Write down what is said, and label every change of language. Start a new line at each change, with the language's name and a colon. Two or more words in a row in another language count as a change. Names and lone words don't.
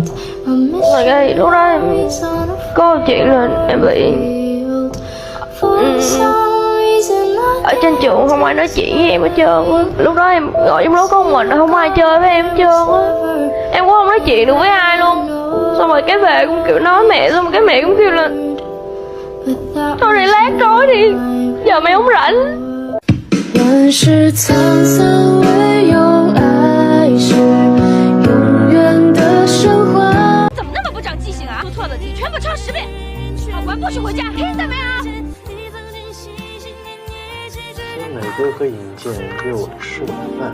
Vietnamese: Rồi cái lúc đó em có một chuyện là em bị ở trên trường không ai nói chuyện với em hết trơn á. Lúc đó em ngồi trong lớp có một mình, không ai chơi với em hết trơn á. Em cũng không nói chuyện được với ai luôn. Xong rồi cái về cũng kiểu nói mẹ, xong rồi cái mẹ cũng kêu là thôi để lát nói đi, giờ mẹ không rảnh.
Chinese: 万事沧桑，唯有爱是永远的升华。怎么那么不长记性啊？出错的题全部抄10遍，考完不许回家，听见没有？美哥和尹健约我吃晚饭，